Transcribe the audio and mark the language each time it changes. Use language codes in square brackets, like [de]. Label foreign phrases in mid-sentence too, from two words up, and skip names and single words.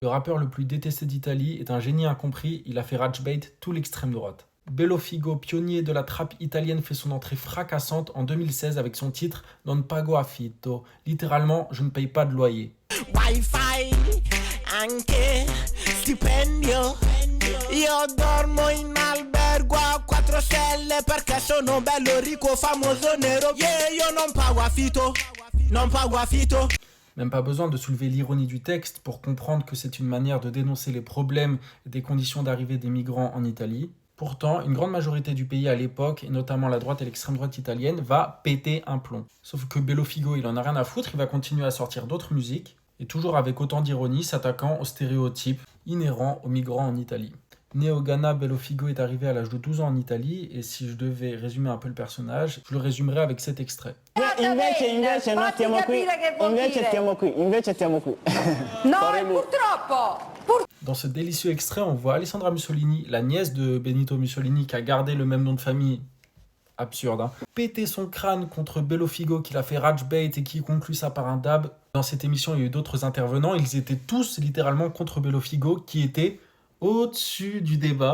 [fr] Le rappeur le plus détesté d'Italie est un génie incompris, il a fait [en] rage bait [fr] tout l'extrême droite. Bello Figo, pionnier de la trappe italienne, fait son entrée fracassante en 2016 avec son titre Non pago affitto, littéralement je ne paye pas de loyer. [it] Wi-Fi, anche stipendio. Io dormo in albergo a 4 stelle perché sono bello ricco, famoso nero. Yeah, io non pago affitto, non pago affitto. [fr] Même pas besoin de soulever l'ironie du texte pour comprendre que c'est une manière de dénoncer les problèmes et des conditions d'arrivée des migrants en Italie. Pourtant, une grande majorité du pays à l'époque, et notamment la droite et l'extrême droite italienne, va péter un plomb. Sauf que Bello Figo, il en a rien à foutre, il va continuer à sortir d'autres musiques, et toujours avec autant d'ironie, s'attaquant aux stéréotypes inhérents aux migrants en Italie. Né au Ghana, Bello Figo est arrivé à l'âge de 12 ans en Italie, et si je devais résumer un peu le personnage, je le résumerais avec cet extrait. [it] Invece non stiamo qui, invece stiamo qui. No, purtroppo. [fr] Dans ce délicieux extrait, on voit Alessandra Mussolini, la nièce de Benito Mussolini, qui a gardé le même nom de famille, absurde, hein, péter son crâne contre Bello Figo, qui l'a fait [en] rage bait [fr] et qui conclut ça par un dab. Dans cette émission, il y a eu d'autres intervenants, ils étaient tous littéralement contre Bello Figo, qui était au-dessus du débat.